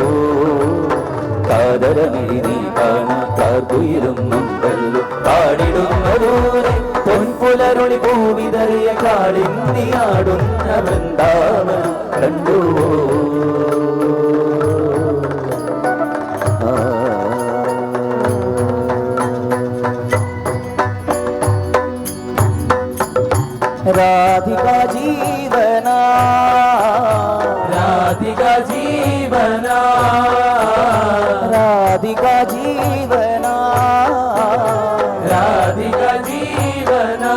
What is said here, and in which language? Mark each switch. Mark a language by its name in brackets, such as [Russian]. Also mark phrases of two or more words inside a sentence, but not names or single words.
[Malayalam] കാതരമിഴി നീ കാണാ കാൽക്കുയിലുന്നുണ്ടല്ലോ പാടിടുന്ന ദൂരെ. പുലരുളി പൂവിതറിയ കാളിന്തിയാടുന്ന വൃന്ദാവനം കണ്ടുവോ. [Sanskrit] राधिका जीवना राधिका जीवना राधिका जीवना राधिका जीवना.